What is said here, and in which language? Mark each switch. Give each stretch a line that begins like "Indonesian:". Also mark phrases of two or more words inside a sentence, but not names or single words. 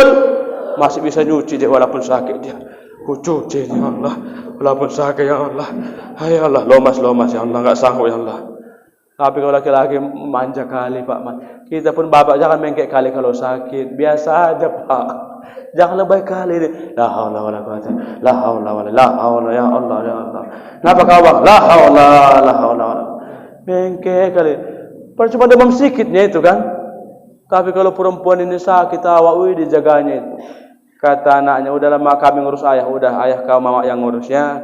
Indonesian: Masih bisa nyuci dia walaupun sakit dia. Ku cuci
Arabic: يا الله,
Indonesian: walaupun sakit
Arabic: يا الله.
Indonesian: Hai Allah, lomas
Arabic: يا الله,
Indonesian: enggak sanggup
Arabic: يا الله.
Indonesian: Tapi kalau laki-laki manja kali Pak. Kita pun bapak jangan mengkek kali kalau sakit. Biasa aja Pak. Jangan lebay kali ini.
Arabic: لا حول ولا قوة. لا حول يا الله يا الله.
Indonesian: Kenapa kau bang?
Arabic: لا حول.
Indonesian: Mengkek kali. Cuma demam sedikitnya itu kan. Tapi kalau perempuan ini sakit awak dijaganya itu. Kata anaknya, udah lama kami ngurus ayah. Udah ayah kau mama yang ngurus ya.